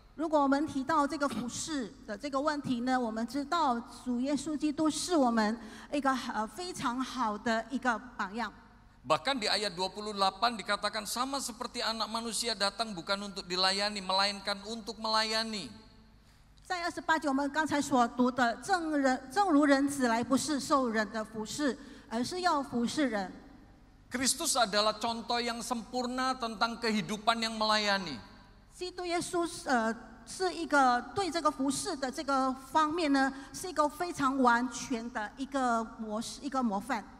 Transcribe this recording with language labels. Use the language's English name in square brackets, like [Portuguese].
[Chinese] 如果我们提到这个服事的这个问题呢，我们知道主耶稣基督是我们一个非常好的一个榜样。 [Indonesian] Bahkan di ayat 28 dikatakan sama seperti anak manusia datang bukan untuk dilayani, melainkan untuk melayani. [Chinese] 在28节我们刚才所读的，正如人子来，不是受人的服侍，而是要服侍人。 [Indonesian] Kristus adalah contoh yang sempurna tentang kehidupan yang melayani. [Chinese] 基督耶稣是一个对这个服侍的这个方面呢，是一个非常完全的一个模式，一个模范。